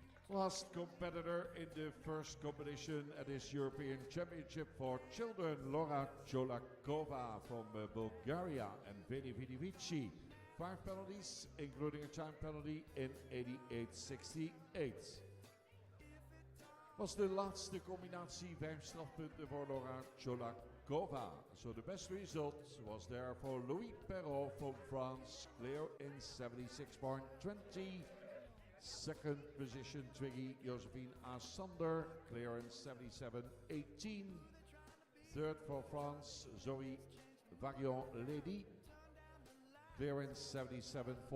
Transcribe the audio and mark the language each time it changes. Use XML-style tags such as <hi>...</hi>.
<en>Last competitor in the first competition at this European Championship for children, Laura Cholakova from Bulgaria and Veni Vidivici. 5 penalties, including a time penalty in 88.68.</en> <nl>Was de laatste combinatie 5 strafpunten voor Laura Cholakova.</nl> <en>So the best result was there for Louis Perrault from France, clear in 76.20. Second position, Twiggy Josephine Asander, clear in 77.18. Third for France, Zoe Vaguion-Ledy, clear in 77.42.</en>